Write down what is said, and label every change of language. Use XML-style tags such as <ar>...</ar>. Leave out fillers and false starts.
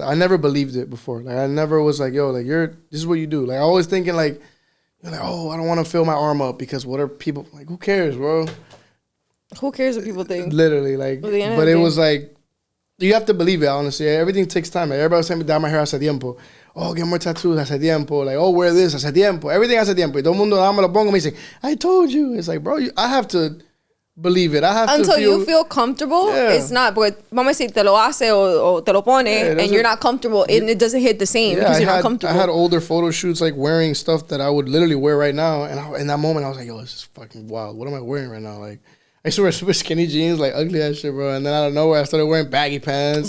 <en>I never believed it before. Like I never was like, yo, like this is what you do. Like I always thinking like, you're like, oh, I don't want to fill my arm up because what are people like? Who cares, bro? Who cares what people think? Literally, like, but it was like, you have to believe it, honestly. Everything takes time. Like, everybody was saying me dye my hair hace tiempo. Oh, get more tattoos hace tiempo. Like, oh, wear this hace tiempo.</en> <es>Everything hace tiempo. Y todo el mundo me lo pongo me dice, I told you.</es> <en>It's like, bro, I have to believe it. I have Until to you feel comfortable, it's not. But vamos a decir, te lo hace o te lo pone, and you're not comfortable, and it doesn't hit the same because you're not comfortable. I had older photo shoots, like, wearing stuff that I would literally wear right now. And in that moment, I was like, yo, this is fucking wild. What am I wearing right now? Like, I used to wear super skinny jeans, like ugly ass shit, bro. And then out of nowhere, I started wearing baggy pants.</en>